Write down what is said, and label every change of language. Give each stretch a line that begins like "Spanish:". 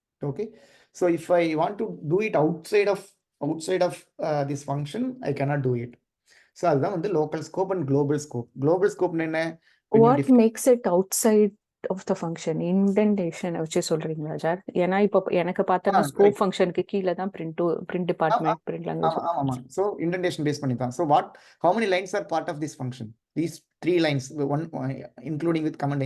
English: Okay, so if I want to do it outside of this function, I cannot do it. So
Tamil: அதுதான் வந்து
English: local scope and global scope. Global scope என்ன? What makes it outside of the function?
Tamil: Indentation வச்சு சொல்றீங்களா sir? ஏன்னா இப்போ எனக்கு பார்த்தா scope ஃபங்க்ஷனுக்கு கீழே தான் பிரிண்ட் டிபார்ட்மெண்ட், பிரிண்ட் லாங்குவேஜ். ஆமா.
English: So indentation
Tamil: பேஸ் பண்ணி தான்.
English: So how many lines are part of this function? These 3 lines, one including with command.